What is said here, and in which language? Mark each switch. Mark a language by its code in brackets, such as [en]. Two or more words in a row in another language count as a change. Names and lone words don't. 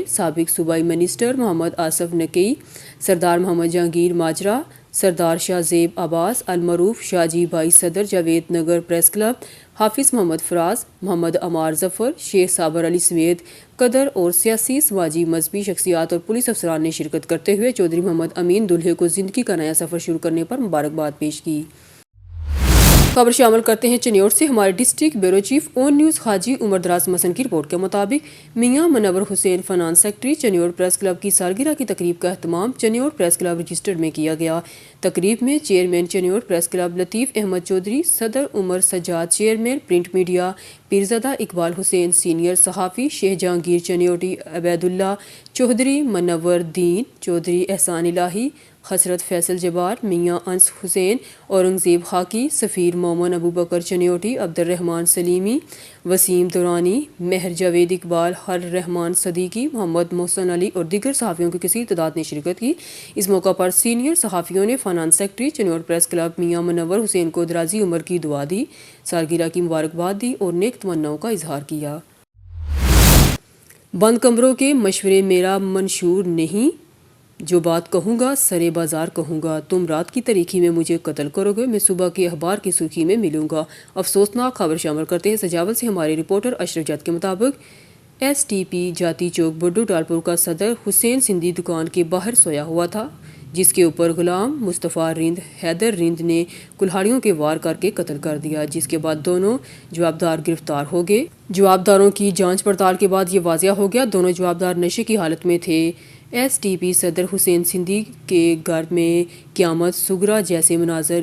[ur] سابق صوبائی منسٹر محمد آصف نکئی، سردار محمد جہانگیر ماجرا، سردار شاہزیب عباس المعروف، شاہ جی بھائی صدر، جاوید نگر پریس کلب، حافظ محمد فراز، محمد عمار ظفر، شیخ صابر علی سمیت قدر اور سیاسی، سماجی، مذہبی شخصیات اور پولیس افسران نے شرکت کرتے ہوئے چوہدری محمد امین دولہے کو زندگی کا نیا سفر شروع کرنے پر مبارکباد پیش کی. خبر شامل کرتے ہیں چنیوٹ سے۔ ہمارے [en] district bureau chief [ur] آن نیوز حاجی عمر دراز مسن کی رپورٹ کے مطابق میاں منور حسین [en] finance secretary [ur] چنیوٹ پریس کلب کی سالگرہ کی تقریب کا اہتمام چنیوٹ پریس کلب رجسٹرڈ میں کیا گیا. تقریب میں چیئرمین چنیوٹ پریس کلب لطیف احمد چوہدری، صدر عمر سجاد, [en] chairman print media [ur] پیرزادہ اقبال حسین، سینئر صحافی شیخ جہانگیر چنیوٹی، عبیداللہ چوہدری، منور دین چوہدری، احسان الٰہی، حسرت فیصل جبار، میاں انس حسین، اورنگزیب خاکی، سفیر مومن ابوبکر چنیوٹی، عبدالرحمن سلیمی، وسیم درانی، مہر جاوید اقبال، ہر رحمان صدیقی، محمد محسن علی اور دیگر صحافیوں کی کثیر تعداد نے شرکت کی. اس موقع پر سینئر صحافیوں نے [en] finance secretary [ur] چنیوٹ پریس کلب میاں منور حسین کو درازی عمر کی دعا دی، سالگرہ کی مبارکباد دی اور نیک تمناؤں کا اظہار کیا. بند کمروں کے مشورے میرا منشور نہیں، جو بات کہوں گا سر بازار کہوں گا، تم رات کی تاریکی میں مجھے قتل کرو گے، میں صبح کے اخبار کی سرخی میں ملوں گا. افسوسناک خبر شامل کرتے ہیں سجاول سے ہمارے رپورٹر اشرف جد کے مطابق STP جاتی چوک بڈو ڈالپور کا صدر حسین سندھی دکان کے باہر سویا ہوا تھا، جس کے اوپر غلام مصطفیٰ رند حیدر رند نے کلہاڑیوں کے وار کر کے قتل کر دیا، جس کے بعد دونوں جوابدار گرفتار ہو گئے. جوابداروں کی جانچ پڑتال کے بعد یہ واضح ہو گیا دونوں جوابدار نشے کی حالت میں تھے. STP صدر حسین سندھی کے گھر میں قیامت صغریٰ جیسے مناظر.